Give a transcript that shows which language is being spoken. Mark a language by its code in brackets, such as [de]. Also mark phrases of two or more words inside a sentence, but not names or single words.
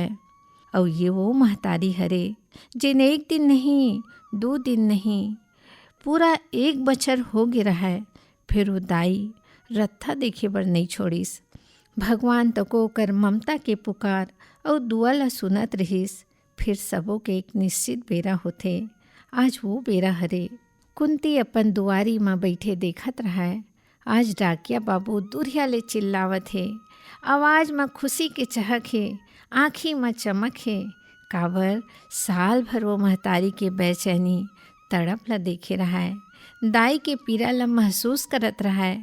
[hne] और ये वो महतारी हरे जिन 1 दिन नहीं 2 दिन नहीं पूरा 1 बछर हो गे रहा। फिर वो दाई रत्था देखे बर नहीं छोड़िस। भगवान तको कर ममता के पुकार और दुआ ला सुनत रहीस। फिर सबो के एक निश्चित बेरा होथे। आज वो बेरा हरे। कुंती अपन दुआरी में बैठे देखत रहा। आज डाकिया बाबू दुरिया ले चिल्लावत है। आवाज़ में खुशी के चहक है, आँखी में चमक है। काबर साल भर वो महतारी के बेचैनी तड़प ला देखे रहा है, दाई के पीड़ा ला महसूस करत रहा है।